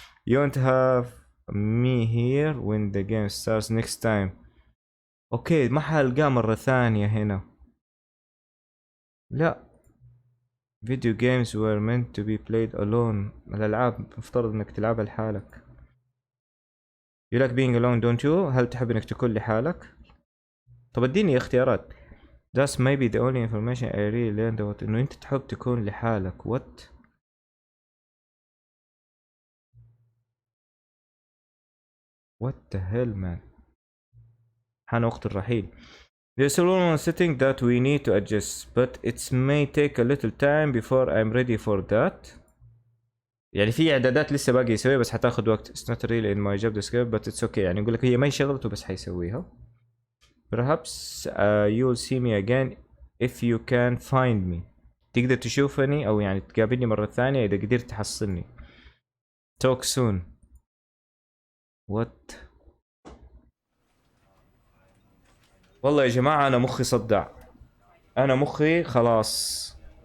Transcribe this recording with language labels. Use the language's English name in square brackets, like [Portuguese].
[English] You won't have me here when the game starts next time. [Arabic] أوكي ما حلقاه مرة ثانية هنا. لا [English] Video games were meant to be played alone. [Arabic] الألعاب مفترض إنك تلعبها لحالك. [English] You like being alone, don't you? [Arabic] هل تحب إنك تكون لحالك؟ طب اديني اختيارات. [English] That's maybe the only information I really learned about. [Arabic] إنه أنت تحب تكون لحالك. [English] What? What the hell man? [Arabic] حان وقت الرحيل. [English] There's a one setting that we need to adjust, but it may take a little time before I'm ready for that. [Arabic] يعني في اعدادات لسه باقي يسويها بس حتاخد وقت. [English] It's not really in my job description but it's okay. [Arabic] يعني يقول لك هي ما هي شغلته بس حيسويها. [English] Perhaps you'll see me again if you can find me. [Arabic] تقدر تشوفني او يعني تقابلني مرة ثانية اذا قدرت تحصلني. [English] Talk soon. What? [Arabic] والله يا جماعة انا مخي صدع. انا مخي خلاص.